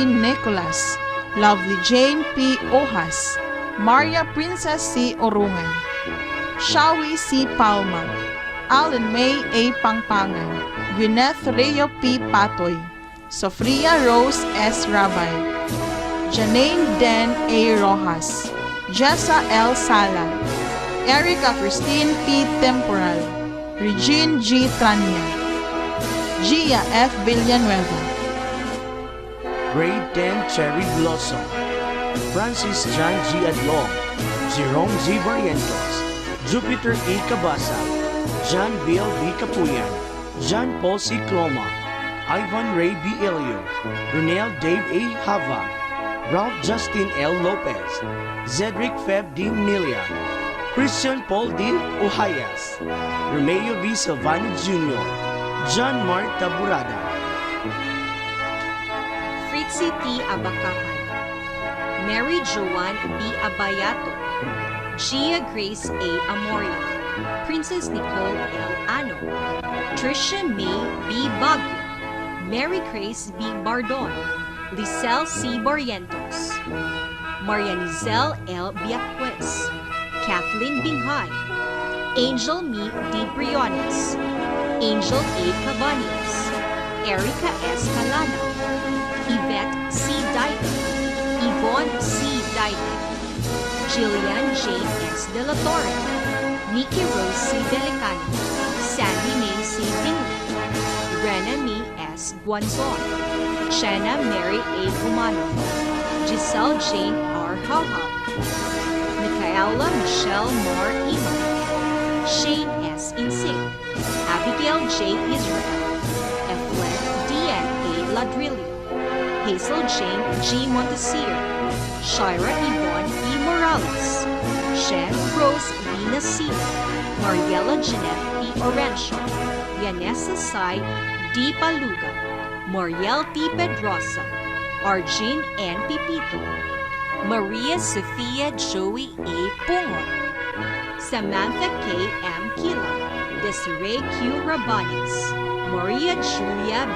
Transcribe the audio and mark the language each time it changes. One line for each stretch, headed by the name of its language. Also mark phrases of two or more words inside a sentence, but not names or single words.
English: Nicolas, Lovely Jane P. Ojas, Maria Princess C. Orungan, Shawi C. Palma, Alan May A. Pangpangan, Gwyneth Reo P. Patoy, Sofria Rose S. Rabay, Janine Den A. Rojas, Jessa L. Sala, Erica Christine P. Temporal, Regine G. Tranya, Gia F. Villanueva, Grade 10 Cherry Blossom, Francis John G. Adlong, Jerome Z. Barrientos, Jupiter A. Cabasa, John Bill B. Capuyan, John Paul C. Cloma, Ivan Ray B. Elio, Ronel Dave A. Hava, Ralph Justin L. Lopez, Zedric Feb D. Milia, Christian Paul D. Ohayas, Romeo V. Silvano Jr., John Mark Taburada, Fritzy T. Abakahan, Mary Joanne B. Abayato, Gia Grace A. Amoria, Princess Nicole L. Ano, Tricia May B. Baguio, Mary Grace B. Bardon, Lisel C. Barrientos, Marianizel L. Biacuez, Kathleen Binghay, Angel Me D. Briones, Angel A. Cabañas, Erica S. Calana, Yvette C. Daiden, Yvonne C. Daiden, Jillian J. S. De La Torre, Nikki Rose C. Delicano, Sandy May C. Bingley, Rena Me S. Guanzon, Shanna Mary A. Gumano, Giselle Jane R. Hauhau, Micaela Michelle Mar Ima, Shane S. Insig, Abigail J. Israel, Eflet D.N. A. Ladrillo, Hazel Jane G. Montesir, Shira Yvonne E. Morales, Shen Rose V. Nasir, Mariela Jeanette P. Orencio, Yanessa Sai D. Paluga, Mariel T. Pedrosa, Arjin N. Pipito, Maria Sofia Joey A. Pungon, Samantha K. M. Kila, Desiree Q. Rabanes, Maria Julia B.